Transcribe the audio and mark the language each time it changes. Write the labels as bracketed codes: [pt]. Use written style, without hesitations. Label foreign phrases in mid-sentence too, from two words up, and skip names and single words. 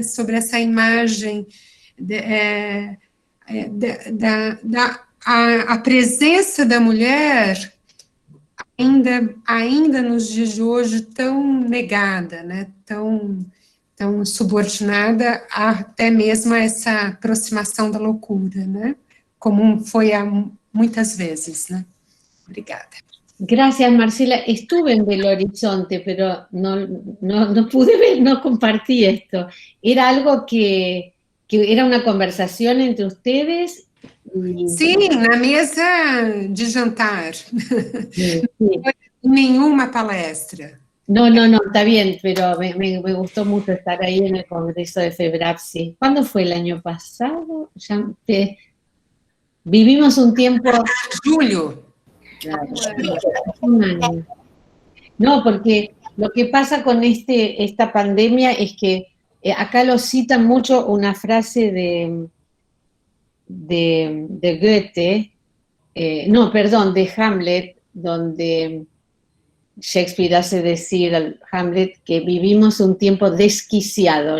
[pt] Sobre essa imagem a presença da mulher ainda nos dias de hoje tão negada, né? Tão subordinada até mesmo a essa aproximação da loucura, né? Como foi muitas vezes, né? Obrigada. [es] Gracias, Marcela. Estuve en Belo Horizonte, pero no pude ver, no compartí esto. Era algo que era una conversación entre ustedes. [pt] Sim, na mesa de jantar. [es] Sí. No fue [pt] nenhuma palestra. [es] No, está bien, pero me gustó mucho estar ahí en el Congreso de FEBRAPSI. ¿Cuándo fue? ¿El año pasado? Vivimos un tiempo... Julio. Claro, un año. No, porque lo que pasa con esta pandemia es que acá lo citan mucho una frase de Goethe, de Hamlet, donde Shakespeare hace decir al Hamlet que vivimos un tiempo desquiciado.